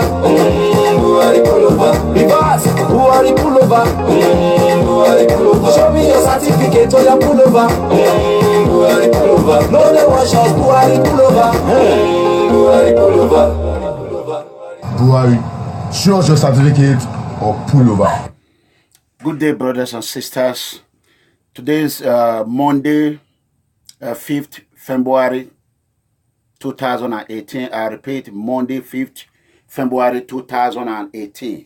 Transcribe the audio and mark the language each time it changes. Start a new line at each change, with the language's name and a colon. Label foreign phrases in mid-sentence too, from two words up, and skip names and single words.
English: Buhari pull over. Reverse. Buhari pull over. Buhari pull over. Show me your certificate, oh yeah, pull over. Buhari pull over. No they wash us, Buhari pull over. Buhari pull over. Buhari, show us your certificate or pull over. Good day, brothers and sisters. Today is Monday, 5th February 2018. I repeat, Monday, 5th February 2018.